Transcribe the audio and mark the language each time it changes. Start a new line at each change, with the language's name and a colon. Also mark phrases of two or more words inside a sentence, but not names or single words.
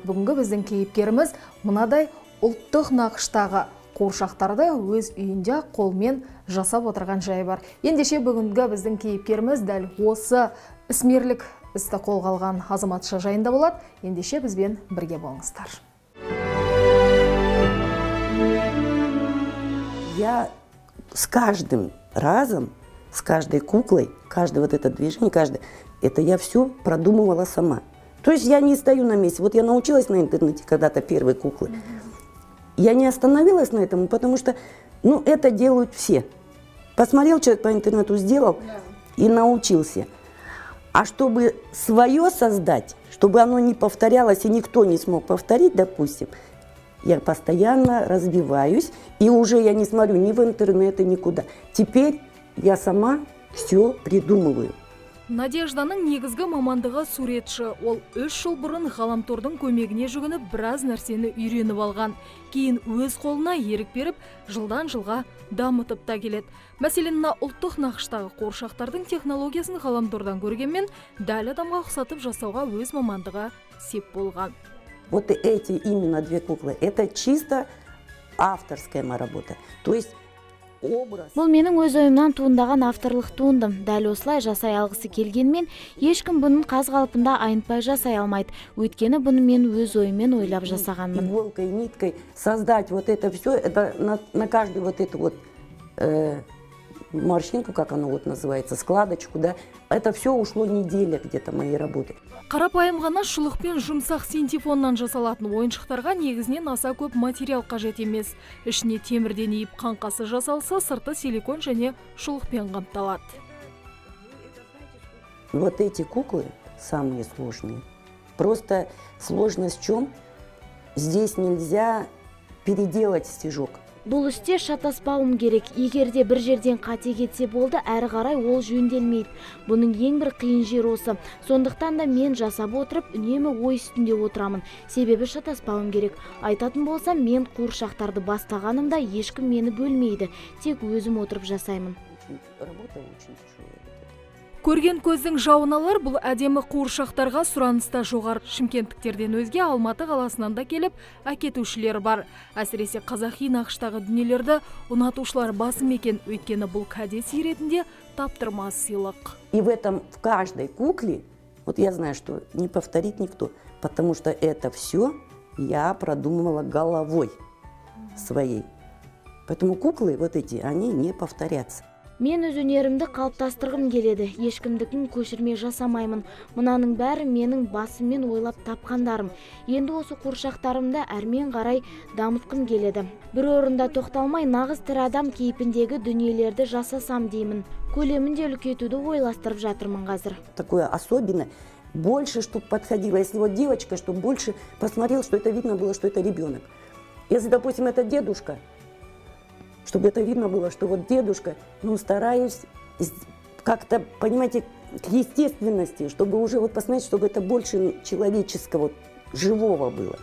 Kazakh: Бүгінгі біздің кейіпкеріміз мынадай ұлттық нақыштағы қуыршақтарды өз үйінде қолмен жасап отырған жайы бар. Ендеше бүгінгі біздің кейіпкеріміз дәл осы ісмерлік істі қолға алған азаматша жайында болады. Ендеше бізбен бірге болыңыздар.
Russian: Я с каждым разом, с каждой куклой, каждое вот это движение, это я все продумывала сама. То есть я не стою на месте. Вот я научилась на интернете когда-то первой куклы. Я не остановилась на этом, потому что, это делают все. Посмотрел человек по интернету, сделал и научился. А чтобы свое создать, чтобы оно не повторялось и никто не смог повторить, допустим, я постоянно развиваюсь, и уже я не смотрю ни в интернет, никуда. Теперь я сама все придумываю.
Kazakh: Надежданың негізгі мамандығы суретші. Ол 3 жыл бұрын ғаламтордың көмегіне жүгініп біраз нәрсені үйреніп алған. Кейін өз қолына ерік беріп, жылдан жылға дамытып та келеді. Мәселен, ұлттық нақыштағы қуыршақтардың технологиясын ғаламтордан көргенмен, дәл адамға ұқсатып жасауға өз мамандығы сеп болған.
Russian: Вот эти именно две куклы, это чисто авторская моя работа. То есть
Kazakh: Бұл менің өз ойымнан туындаған авторлық туындым. Дәл осылай жасай алғысы келгенмен, ешкім бұның қаз қалпында айнытпай жасай алмайды. Өйткені бұны мен өз ойыммен ойлап жасағанмын.
Russian: Иголкой, ниткой создать вот это все, это на каждую вот эту вот морщинку, как оно вот называется, складочку, да, это все ушло неделя где-то моей работы.
Kazakh: Қарапайым ғана шұлықпен жұмсақ синтефоннан жасалатын ойыншықтарға негізінен аса көп материал қажет емес. Ішіне темірден иіп қаңқасы жасалса, сырты силикон және шұлықпен қапталады. Вот эти куклы самые сложные. Просто сложность в чем? Здесь нельзя переделать стежок. Бұл істе шатаспауым керек. Егерде бір жерден қате кетсе болды, әрі қарай ол жөнделмейді. Бұның ең бір қиын жер осы. Сондықтан да мен жасап отырып, үнемі ой үстінде отырамын. Себебі шатаспауым керек. Айтатын болсам, мен қуыршақтарды бастағанымда ешкім мені бөлмейді. Тек өзім отырып жасаймын. Көрген көздің жауын алар, бұл әдемі қуыршақтарға сұраныста жоғары. Шымкенттіктерден өзге Алматы қаласынан да келіп, әкетушілер бар. Әсіресе қазақи нақыштағы дүниелерді ұнатушылар басым екен, өйткені бұл кәдес ретінде таптырмас сыйлық.
Russian: И в каждой кукле, вот я знаю, что не повторит никто, потому что это все я продумывала головой своей. Поэтому куклы вот эти, они не повторятся.
Kazakh: Мен өз өнерімді қалыптастырғым келеді. Ешкімдікін көшірме жасамаймын. Мұнаның бәрі менің басыммен ойлап тапқандарым. Енді осы қуыршақтарымды әрмен қарай дамытқым келеді. Бір орында тоқталмай, нағыз тірі адам кейпіндегі дүниелерді жасасам деймін. Көлемінде үлкейтуді ойластырып жатырмын қазір.
Russian: Такое особенное, больше, чтобы подходило. Если вот девочка, чтобы больше посмотрел, что это видно было, что это ребенок. Если, допустим, это дедушка, чтобы это видно было, что вот дедушка, стараюсь как-то, понимаете, к естественности, чтобы уже вот посмотреть, чтобы это больше человеческого, живого было.